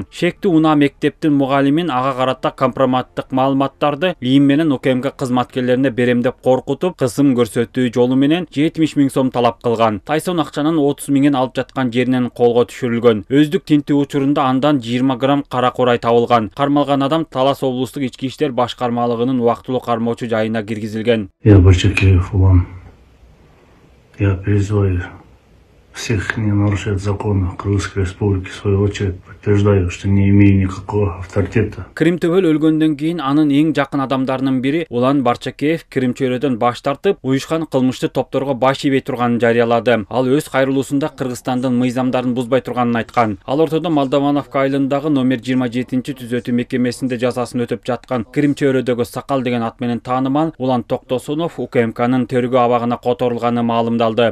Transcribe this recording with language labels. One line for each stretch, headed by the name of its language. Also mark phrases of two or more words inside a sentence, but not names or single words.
Kyrgyz: Шектүү унаа мектептин мугалимин ага карата компроматтык маалыматтарды ИИМ менен УКМК кызматкерлерине берем деп коркутуп, кысым көрсөтүү жолу менен 70 000 сом талап кылган. Тайсон акчанын 30 000 алып жаткан жеринен колго түшүрүлгөн. Өздүк тинтүү учурунда андан 20 грамм кара курай табылган. Кармалган адам Талас облустук ички иштер башкармалыгынын убактылуу кармоочу жайына киргизилген.
Russian: Я призываю всех не нарушать законы Кыргызской Республики, в свою очередь подтверждаю, что не имею никакого авторитета.
Kyrgyz: Крим төбөл өлгөндөн кийин анын эң жакын адамдарынын бири Улан Барчакеев Крим чөйрөдөн баш тартып, уюшкан кылмыштуу топторго баш ийбей турганын жарыялады. Ал өз кайрылуусунда Кыргызстандын мыйзамдарын бузбай турганын айткан. Ал ортодо Молдовановка айылындагы номер 27 түзөтүү мекемесинде жазасын өтөп жаткан Крим чөйрөдөгү Сакал деген ат менен таанымал Улан Токтосунов УКМКнын төргөө абагына которулганы маалымдалды.